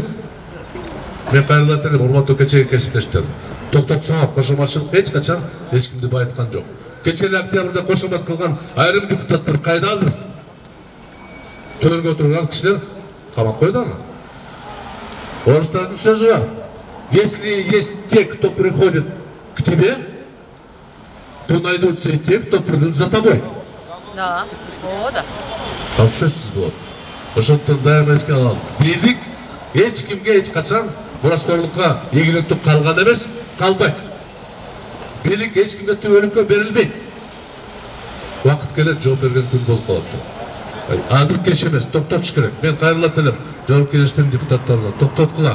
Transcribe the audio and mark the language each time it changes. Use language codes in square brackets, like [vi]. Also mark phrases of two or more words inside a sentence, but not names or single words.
[ky] Мен кайрылат элем, урматтуу кечеги кесиптештер. Токтотсоңор, кошоматчылык эч качан эч кимди байыткан жок. Кечээ октябрда кошомат кылган айрым депутаттар кайда азыр? Төргө отурган кишилер камап койду аны. Орустардын сөзү бар. [ru] Если есть те, кто приходит к тебе, то найдутся и те, кто придут за тобой. [ky] Да, о, да. Ал сөзсүз болот. Ошондон дайыма эске алалы. Бийлик эч кимге эч качан мураскорлукка ийгиликтүү калган эмес, калбайт. Бийлик эч кимге түбөлүккө берилбейт. Убакыт келет, жооп берген күн болуп калат. Азыр кеч эмес, токтотуш керек. Мен кайрылат элем жооп кеңештин депутаттарына, токтоткула.